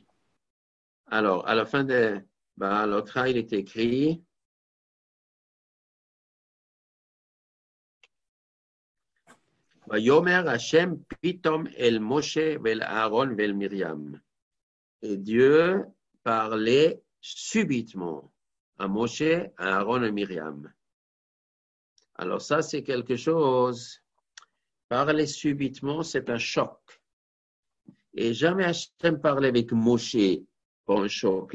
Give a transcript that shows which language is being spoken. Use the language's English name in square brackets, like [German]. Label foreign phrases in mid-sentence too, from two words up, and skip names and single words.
[French] Alors, à la fin de l'autre, il est écrit [Hebrew] ויאמר השם פתאום אל משה ואל אהרן ואל מרים. [French] Et Dieu parlait subitement à Moshe, à Aaron et Miriam. Alors ça, c'est quelque chose. Parler subitement, c'est un choc. Et jamais Hachem parlait avec Moshe pour un choc.